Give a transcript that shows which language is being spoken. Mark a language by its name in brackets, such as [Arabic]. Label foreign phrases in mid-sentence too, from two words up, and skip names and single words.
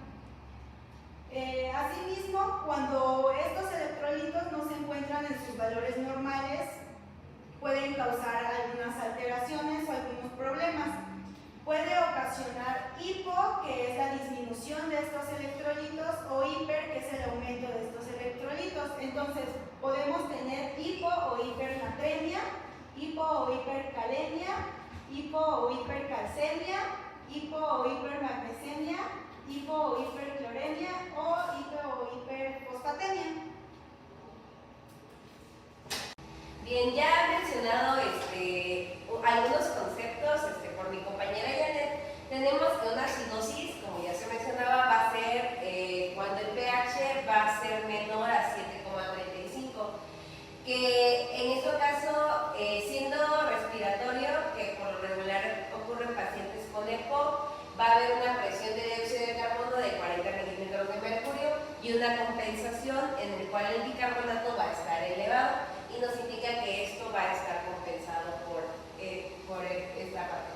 [Spanish] Asimismo, cuando estos electrolitos no se encuentran en sus valores normales, pueden causar algunas alteraciones o algunos problemas. Puede ocasionar hipo, que es la disminución de estos electrolitos, o hiper, que es el aumento de estos electrolitos. Entonces, podemos tener hipo o hipernatremia, hipo o hipercalemia, hipo o hipercalcemia, hipo o hipermagnesemia, hipo o hipercloremia o hipo o hiperfosfatemia. Bien, ya he mencionado algunos conceptos por mi compañera Janet. Tenemos que una acidosis, como ya se mencionaba, va a ser cuando el pH va a ser menor a 7,35, que en este caso, siendo respiratorio, que por lo regular ocurre en pacientes con EPO, va a haber una presión de dióxido de carbono de 40 milímetros de mercurio y una compensación en el cual el bicarbonato va a estar elevado, y nos indica que esto va a estar compensado por esta parte.